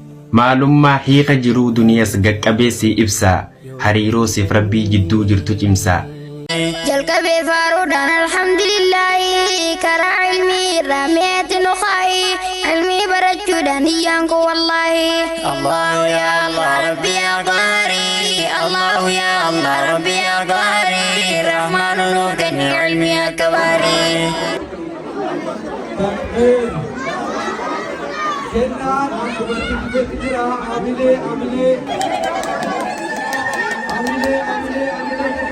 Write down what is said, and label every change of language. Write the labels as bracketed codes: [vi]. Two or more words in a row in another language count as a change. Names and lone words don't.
[om] Maalummaa hiika jiruu duniyas gaqqabeessii ibsa, Hariiroo siif Rabbii jidduu jirtu cimsaa. Jalqabee faaruudhaan alhamdulillaahi, karaa ilmii irraa mi'eetti nu kaa'i. Ilmii barachuudhaan iyyaan koo wallaahi. [ar] الله يا الله، ربي يا قاري. الله يا الله، ربي يا قاري. [om] Rahmaanu nuuf kenni ilmii akka baarii. Kennaan dubartii jira, amilee, amilee. Amilee, amilee, amilee.